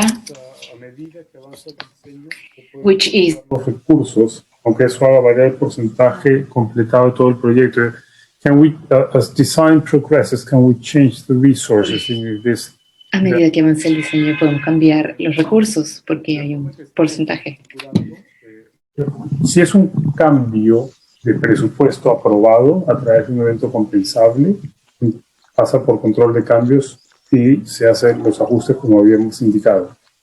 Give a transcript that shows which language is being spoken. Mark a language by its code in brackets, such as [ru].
[es] A medida que avanza el diseño, [en] which is, [es] los recursos, aunque eso haga variar el porcentaje completado de todo el proyecto. [en] Can we, as design progresses, can we change the resources in this? [es] a medida que avance el diseño podemos cambiar los recursos porque hay un porcentaje. Si es un cambio de presupuesto aprobado a través de un evento compensable, pasa por control de cambios y se hacen los ajustes como habíamos indicado.